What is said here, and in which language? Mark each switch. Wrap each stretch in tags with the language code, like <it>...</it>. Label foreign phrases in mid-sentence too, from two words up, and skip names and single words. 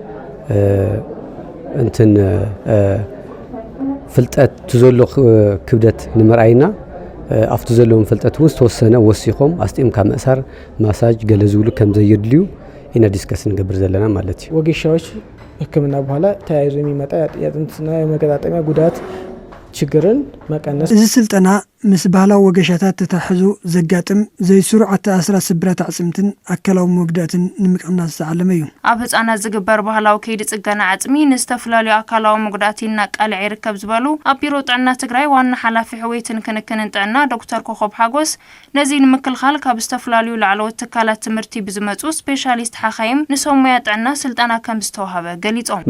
<ti>እንትን ፍልጠት ትዘሎ ክብደት ንምርኣይና ኣፍቱ ዘለዎም ፍልጠት</ti> <am>ውስጥ ተወሰነ</am> <ti>ወሲኾም ኣስጢምካ መእሳር ማሳጅ ገለ ዝብሉ ከም ዘይድልዩ ኢና ዲስከስ ንገብር ዘለና ማለት እዩ</ti> <am>ወጌሻዎች ሕክምና በኋላ ተያይዞ የሚመጣ የጥንትና የመገጣጠሚያ ጉዳት ችግርን መቀነስ</am> <ti>እዚ ስልጠና ምስ ባህላዊ ወገሻታት ተታሕዙ ዘጋጥም ዘይስሩዓት ኣስራት ስብራት ዓጽምትን ኣካላዊ መጉዳትን ንምቅናስ ዝተዓለመ እዩ ኣብ ህጻናት ዝግበር ባህላዊ ከይዲ ጽገና ዓጽሚ ንዝተፈላለዩ ኣካላዊ መጉዳትና ቃልዕ ይርከብ ዝበሉ ኣብ ቢሮ ጥዕና ትግራይ ዋና ሓላፊ ሕወይትን ክንክንን ጥዕና ዶክተር ኮኾብ ሓጎስ ነዚ ንምክልኻል ካብ ዝተፈላለዩ ላዕለዎት ትካላት ትምህርቲ ብዝመጹ ስፔሻሊስት ሓኻይም ንሰሙያ ጥዕና ስልጠና ከም ዝተወሃበ ገሊጾም</ti>